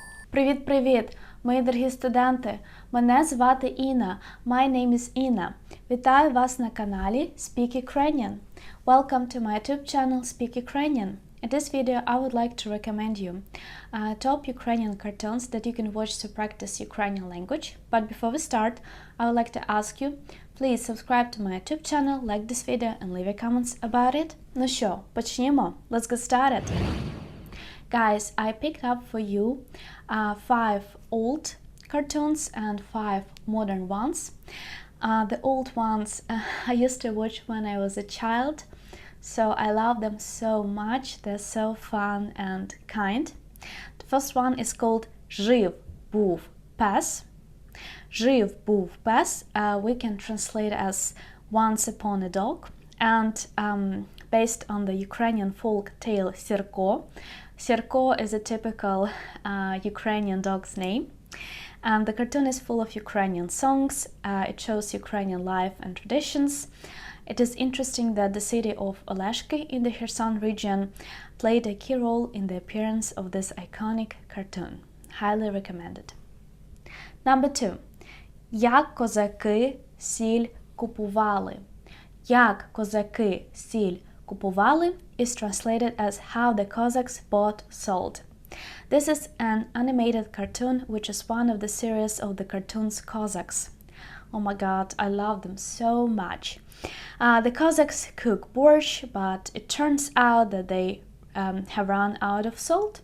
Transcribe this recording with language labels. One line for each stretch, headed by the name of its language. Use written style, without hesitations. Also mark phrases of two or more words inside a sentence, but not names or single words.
Ukrainian: Привіт-привіт, мої дорогі студенти! Мене звати Інна.
English: My name is Inna.
Ukrainian: Вітаю вас на каналі Speak Ukrainian.
English: Welcome to my YouTube channel Speak Ukrainian. In this video, I would like to recommend you top Ukrainian cartoons that you can watch to practice Ukrainian language. But before we start, I would like to ask you, please subscribe to my YouTube channel, like this video and leave your comments about it.
Ukrainian: Ну що, почнімо.
English: Let's get started. Guys, I picked up for you 5 old cartoons and 5 modern ones. The old ones I used to watch when I was a child, so I love them so much. They're so fun and kind. The first one is called
Ukrainian: Жив був пес. Жив був пес
English: we can translate as Once Upon a Dog, and based on the Ukrainian folk tale Sirko. Sirko is a typical Ukrainian dog's name, and the cartoon is full of Ukrainian songs. It shows Ukrainian life and traditions. It is interesting that the city of Oleshki in the Kherson region played a key role in the appearance of this iconic cartoon. Highly recommended. Number 2.
Ukrainian: Як козаки сіль купували. Як козаки сіль купували
English: is translated as how the Cossacks bought salt. This is an animated cartoon which is one of the series of the cartoons Cossacks. Oh my god, I love them so much. The Cossacks cook borscht, but it turns out that they have run out of salt.